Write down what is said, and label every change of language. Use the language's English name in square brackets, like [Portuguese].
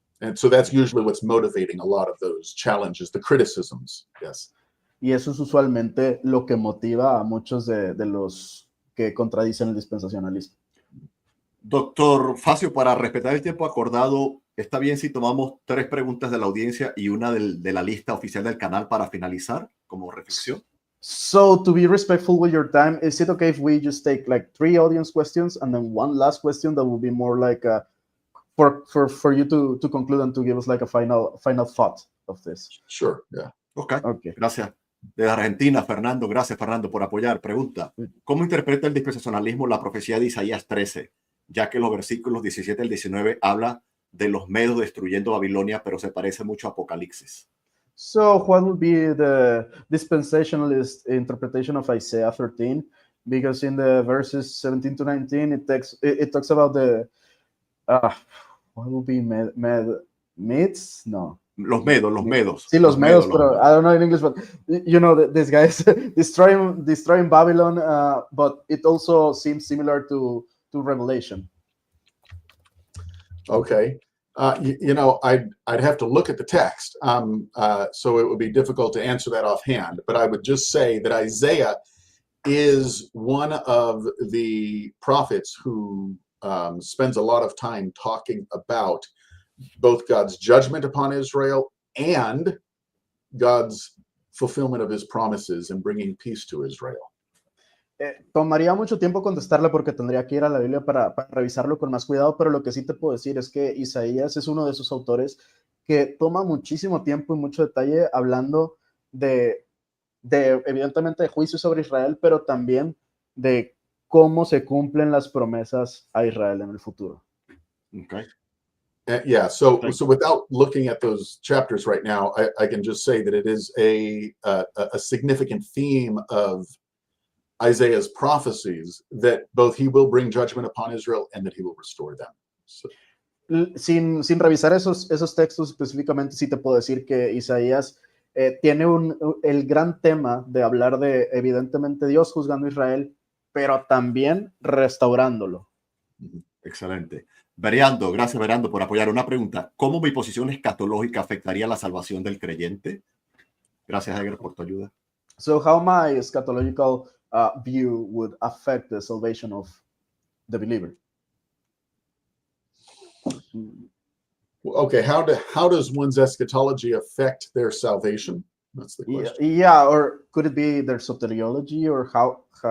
[English] And so that's usually what's motivating a lot of those challenges, the criticisms, yes. [Spanish] Y eso es usualmente lo que motiva a muchos de los que contradicen el dispensacionalismo. Doctor Facio, para respetar el tiempo acordado, ¿está bien si tomamos 3 preguntas de la audiencia y una de la lista oficial del canal para finalizar como reflexión? [English] So, to be respectful with your time, is it okay if we just take like 3 audience questions and then one last question that will be more like for you to conclude and to give us like a final thought of this? Sure, yeah. [Spanish] Okay. Gracias. De Argentina, Fernando. Gracias, Fernando, por apoyar. Pregunta, ¿cómo interpreta el dispensacionalismo la profecía de Isaías 13? Ya que los versículos 17 al 19 habla de los medos destruyendo Babilonia, pero se parece mucho a Apocalipsis. [English] So what would be the dispensationalist interpretation of Isaiah 13? Because in the verses 17 to 19, it talks about the, what would be Medes? [Spanish] No. Los medos. Sí, los medos, pero [English] I don't know in English, but you know, this guy is destroying Babylon, but it also seems similar to Revelation. Okay. You know, I'd have to look at the text, so it would be difficult to answer that offhand. But I would just say that Isaiah is one of the prophets who spends a lot of time talking about both God's judgment upon Israel and God's fulfillment of his promises and bringing peace to Israel. [Spanish] Tomaría mucho tiempo contestarle porque tendría que ir a la Biblia para revisarlo con más cuidado, pero lo que sí te puedo decir es que Isaías es uno de esos autores que toma muchísimo tiempo y mucho detalle hablando de evidentemente de juicio sobre Israel, pero también de cómo se cumplen las promesas a Israel en el futuro. [English] Okay. Yeah, so without looking at those chapters right now, I can just say that it is a significant theme of Isaiah's prophecies that both he will bring judgment upon Israel and that he will restore them. So. [Spanish] Sin revisar esos textos específicamente, sí te puedo decir que Isaías tiene el gran tema de hablar de, evidentemente, Dios juzgando a Israel, pero también restaurándolo. Excelente. Bereando, gracias Bereando por apoyar. Una pregunta, ¿cómo mi posición escatológica afectaría la salvación del creyente? Gracias, Edgar, por tu ayuda. [English] So how my eschatological view would affect the salvation of the believer. Okay, how does one's eschatology affect their salvation? That's the question. Yeah, or could it be their soteriology, or how?